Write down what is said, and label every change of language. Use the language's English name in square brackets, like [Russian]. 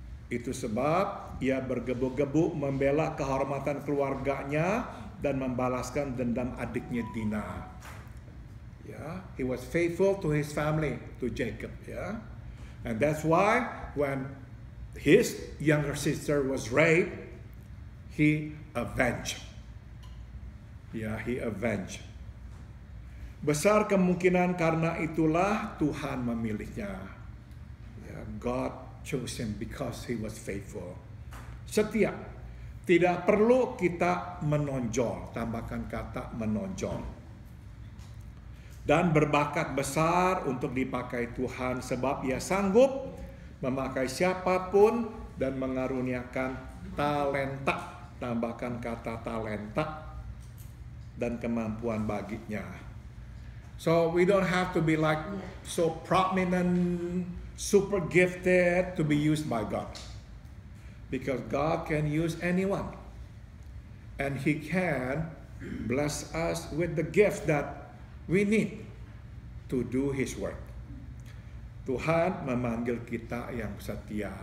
[Indonesian] Itu sebab ia bergebu-gebu membela kehormatan keluarganya dan membalaskan dendam adiknya Dina. [English] Ya, he was faithful to his family, to Jacob. Ya, and that's why when his younger sister was raped, he avenged. Ya, he avenged. [Indonesian] Besar kemungkinan karena itulah Tuhan memilihnya. [English] Ya, God chose him because he was faithful. [Indonesian] Setia. Tidak perlu kita menonjol. Tambahkan kata menonjol. Dan berbakat besar untuk dipakai Tuhan sebab ia sanggup memakai siapapun dan mengaruniakan talenta. Tambahkan kata talenta dan kemampuan baginya. [English] So we don't have to be like so prominent, super gifted to be used by God. Because God can use anyone. And He can bless us with the gift that we need to do His work. [Indonesian] Tuhan memanggil kita yang setia.